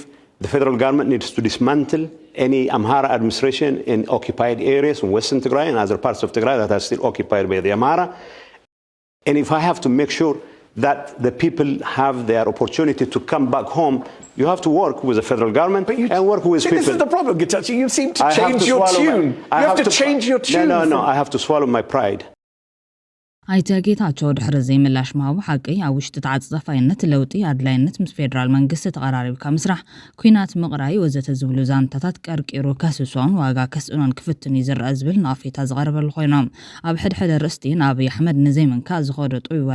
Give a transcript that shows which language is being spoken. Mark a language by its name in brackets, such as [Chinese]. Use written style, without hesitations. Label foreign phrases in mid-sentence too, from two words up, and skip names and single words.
[English] I believe the federal government needs to dismantle any Amhara administration in occupied areas in Western Tigray and other parts of Tigray that are still occupied by the Amhara. And if I have to make sure that the people have their opportunity to come back home, you have to work with the federal government and work with people. This is the problem, Getachew. You seem to change your tune. You have to change your tune. No. I have to swallow my pride. [Tigrinya] ኣይተ ጌታቸው ድሕሪ ዘይምላሽ ምሃቡ ሓቂ ኣብ ውሽጢ ተዓፅፋይነት ለውጢ ኣድላይነት ምስ ፌደራል መንግስቲ ተቐራሪብካ ምስራሕ ኩናት ምቕራይ ወዘተ ዝብሉ ዛንታታት ቀርቂሩ ከስሶን ዋጋ ከስእኖን ክፍትን ይዝርአ ዝብል ናፌታ ዝቐርበሉ ኮይኖም ኣብ ሕድሕደ ርእስቲ ንኣብይ ኣሕመድ ንዘይምንካ ዝኸዶ ጥውዋይ